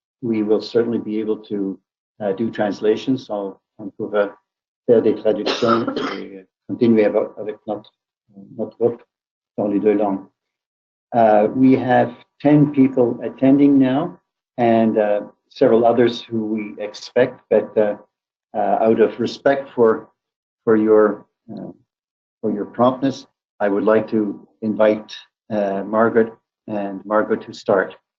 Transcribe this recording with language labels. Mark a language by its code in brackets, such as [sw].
[en] We will certainly be able to do translations. [fr] On pourra faire des traductions et continuer avec notre groupe dans les deux langues. [en] We have 10 people attending now, and several others who we expect, but out of respect for your promptness, I would like to invite Margaret and Margot to start.